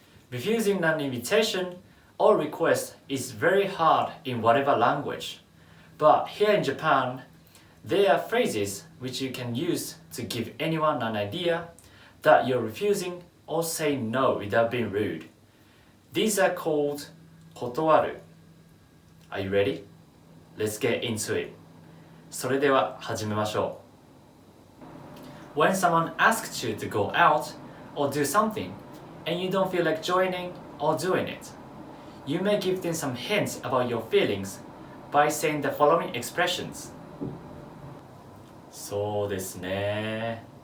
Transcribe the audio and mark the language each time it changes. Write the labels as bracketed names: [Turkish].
[English] Refusing an invitation or request is very hard in whatever language, but here in Japan, there are phrases which you can use to give anyone an idea that you're refusing or saying no without being rude. These are called [Japanese] 断る. [English] Are you ready? Let's get into it. [Japanese] それでは始めましょう. [English] When someone asks you to go out or do something and you don't feel like joining or doing it, you may give them some hints about your feelings by saying the following expressions. [Japanese] そうですね.